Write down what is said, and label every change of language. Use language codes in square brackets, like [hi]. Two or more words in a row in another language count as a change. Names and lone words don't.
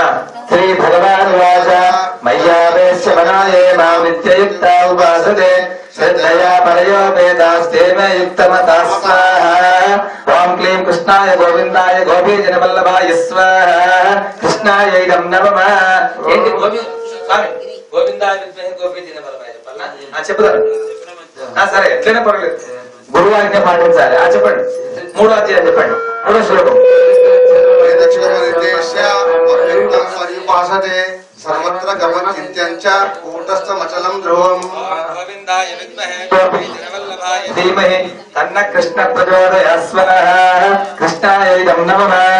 [sa] श्री भगवान् वाच मय्यावेश्य मनाये मां नित्ययुक्ता उपासते श्रद्धया परयोपेतास्ते मे युक्तमतः स्वाहा। ओम क्लीं कृष्णाय गोविंदाय गोपीजनवल्लभाय स्वाहा। कृष्णाय इदं नमः। [te] ఏంటి గోపి స్వామి [sa] గోవిందాయ విద్మహే గోపీజనవల్లభాయ [te] చెప్పాలా చెప్తారు సరే ఎట్లైనా పర్వాలేదు గురువు ఆజ్ఞ పాటించాలి చెప్పండి మూడో అధ్యాయం చెప్పండి మూడో శ్లోకం [sa] सर्वत्र गमचिन्त्यञ्च कूटस्थमचलं ध्रुवम् गोविन्दाय विद्महे गोपीजनवल्लभाय धीमहि तन्नः कृष्णः प्रचोदयात् स्वाहा। कृष्णाय इदं नमः।